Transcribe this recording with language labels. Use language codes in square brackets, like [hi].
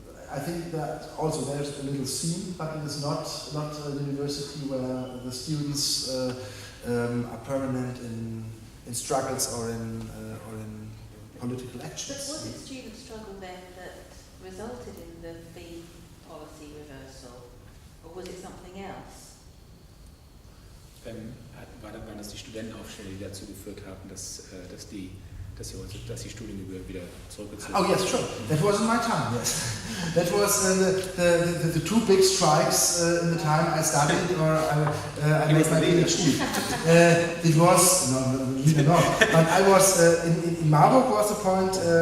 [en] I think that also there's a little scene, but it is not a university where the students are permanent in struggles or in political actions. But was it student struggle then that resulted in the fee policy reversal, or was it something else? [de] Waren das die Studentenaufstände, die dazu geführt haben, dass die dass die Studiengebühr wieder zurückgezogen [en] Oh yes, sure. That was in my time. Yes, that was the two big strikes in the time I studied or I made my PhD. It was neither not. But I was in Marburg was the point.